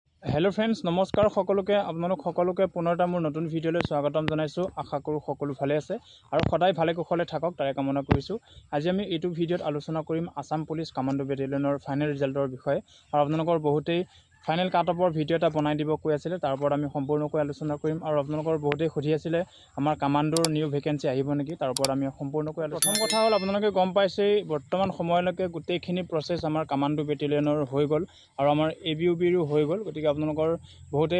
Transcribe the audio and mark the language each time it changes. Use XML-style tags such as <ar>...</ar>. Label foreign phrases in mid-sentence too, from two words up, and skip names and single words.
<en>hello friends</en> <as>নমস্কাৰ সকলোকে আপোনালোক সকলোকে পুনৰটো মোৰ নতুন ভিডিঅ'লৈ স্বাগতম জনাইছো আশা কৰো সকলো ভালে আছে আৰু সদায় ভালে কুশলে থাকক তাৰে কামনা কৰিছো। আজি আমি এটা ভিডিঅ'ত আলোচনা কৰিম আছাম পুলিচ কমাণ্ডো বেটেলিয়নৰ ফাইনেল ৰিজাল্টৰ বিষয় আৰু আপোনালোকৰ বহুতেই ফাইনেল কাটঅফৰ ভিডিঅ এটা বনাই দিব কৈ আছিল তাৰ ওপৰত আমি সম্পূৰ্ণকৈ আলোচনা কৰিম আৰু আপোনালোকৰ বহুতেই খুজি আছিল আমাৰ কমান্ডোৰ নিউ ভ্যাকেন্সি আহিব নেকি তাৰ ওপৰত আমি সম্পূৰ্ণকৈ প্ৰথম কথা হ'ল আপোনালোকে গম পাইছে বৰ্তমান সময়লৈকে গোটেইখিনি প্ৰসেস আমাৰ কমান্ডো বেটেলিয়নৰ হৈ গল আৰু আমাৰ এবিউবিৰো হৈ গল গতিকে আপোনালোকৰ বহুতেই</as>